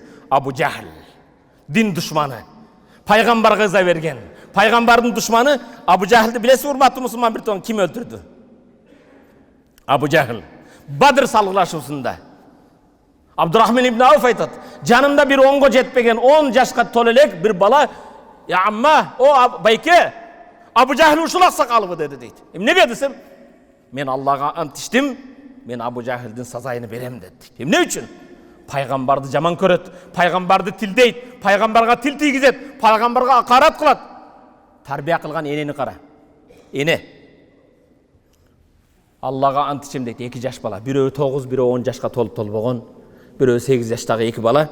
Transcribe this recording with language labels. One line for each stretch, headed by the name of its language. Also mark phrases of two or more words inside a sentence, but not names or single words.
Kyrgyz: Абу Жахл, дин душманы, пайгамбарга ыза берген. Пайгамбардын душманы Абу Жахлды билесиз, урматтуу мусулман бир тууган, ким өлтүрдү? Абу Жахл. Бадыр салгылашуусунда Абдурахман ибн Ауф айтат: "Жанымда бир 10го жетпеген, 10 жашка толо элек бир бала,
Arabic: "يا عم,
Kyrgyz: о байке, Абу Жахл ушул аксакалыбы" деди дейт. Эмнеге десем, "Мен Аллага ант иштим, мен Абу Жахлдын сазайын берем" деди. Эмне үчүн? Пайгамбарды жаман көрөт, пайгамбарды тилдейт, пайгамбарга тил тийгизет, пайгамбарга акарат кылат. Тарбия кылган энени кара. Эне Аллага ант ичем дейт, 2 жаш бала, бирөө 9, бирөө 10 жашка толуп толбогон, бирөө 8 жаштагы 2 бала.